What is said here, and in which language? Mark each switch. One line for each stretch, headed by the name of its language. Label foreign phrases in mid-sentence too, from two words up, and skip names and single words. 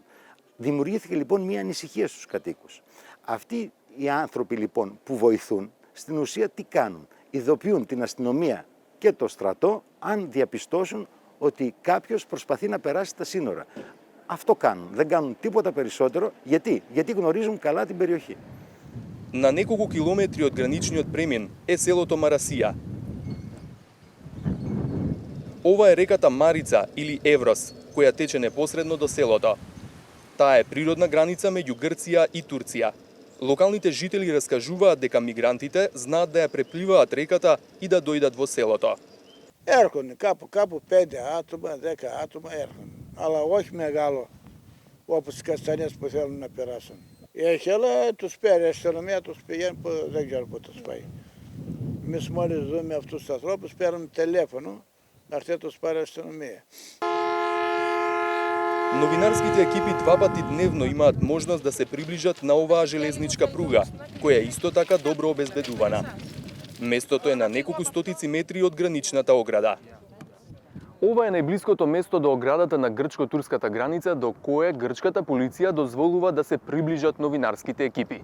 Greek: Δημιουργήθηκε λοιπόν μια ανησυχία στους κατοίκους. Αυτοί οι άνθρωποι λοιπόν που βοηθούν, στην ουσία τι κάνουν? Ειδοποιούν την αστυνομία και το στρατό αν διαπιστώσουν ότι κάποιος προσπαθεί να περάσει τα σύνορα. Αυτό κάνουν. Δεν κάνουν τίποτα περισσότερο. Γιατί? Γιατί γνωρίζουν καλά την περιοχή.
Macedonian: На неколку километри од граничниот премин е селото Марасија. Ова е реката Марица или Еврос, која тече непосредно до селото. Таа е природна граница меѓу Грција и Турција. Локалните жители раскажуваат дека мигрантите знаат да ја препливаат реката и да дојдат во селото.
Greek: Έρχονται κάπου 5 άτομα, 10 άτομα έρχονται. Αλλά όχι μεγάλο, όπως οι Καστανίες που θέλουν να περάσουν. Έχει, αλλά τους παίρνει η αστυνομία, τους πηγαίνει που δεν ξέρω πού τους πάει. Εμείς μόλις δούμε αυτούς τους ανθρώπους, παίρνουμε τηλέφωνο, να έρθει τους πάρει η αστυνομία.
Macedonian: Новинарските екипи 2 пати дневно имаат можност да се приближат на оваа железничка пруга, која е исто така добро обезбедувана. Местото е на неколку стотици метри од граничната ограда. Ова е најблиското место до оградата на грчко-турската граница до кое грчката полиција дозволува да се приближат новинарските екипи.